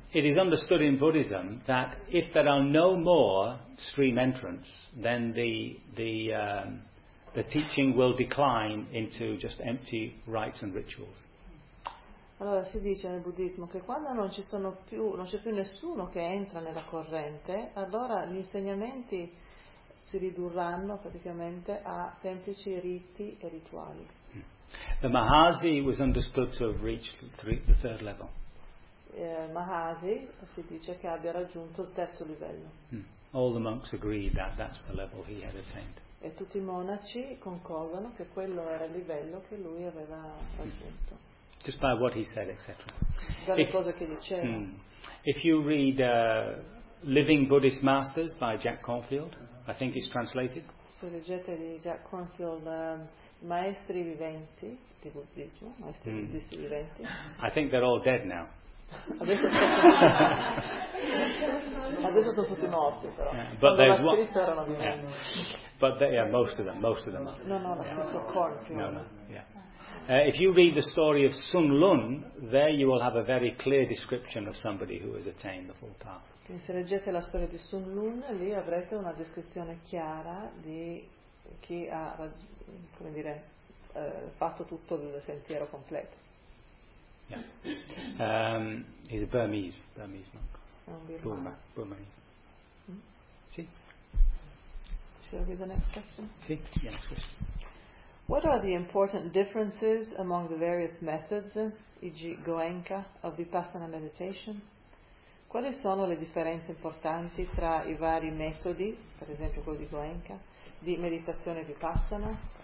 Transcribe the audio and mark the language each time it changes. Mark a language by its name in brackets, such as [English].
[English] It is understood in Buddhism that if there are no more stream entrants, then the teaching will decline into just empty rites and rituals. [Italian] Allora si dice nel buddismo che quando non ci sono più, non c'è più nessuno che entra nella corrente, allora gli insegnamenti si ridurranno praticamente a semplici riti e rituali. [English] The Mahasi was understood to have reached the third level. [Italian] Mahasi si dice che abbia raggiunto il terzo livello. [English] All the monks agree that that's the level he had attained. [Italian] E tutti i monaci concordano che quello era il livello che lui aveva raggiunto. [English] Just by what he said, etc. [Italian] Dalle cose che diceva. [English] If you read Living Buddhist Masters by Jack Kornfield, I think it's translated. [Italian] Se leggete di Jack Kornfield, Maestri Viventi di Buddismo, Maestri Buddhisti Viventi. [English] I think they're all dead now. [Italian] Adesso sono tutti morti, però. [English] But there's one. But they are most of them are. [Italian] No, la scritta Kornfield. No. [English] If you read the story of Sun Lun, there you will have a very clear description of somebody who has attained the full path. [Italian] Se leggete la storia di Sun Lun, lì avrete una descrizione chiara di chi ha, come dire, fatto tutto il sentiero completo. [English] Yeah. He's a Burmese monk. Burmese. Shall we do the next question? Next question. What are the important differences among the various methods, e.g. Goenka, of Vipassana meditation? [Italian] Quali sono le differenze importanti tra i vari metodi, per esempio quello di Goenka, di meditazione Vipassana?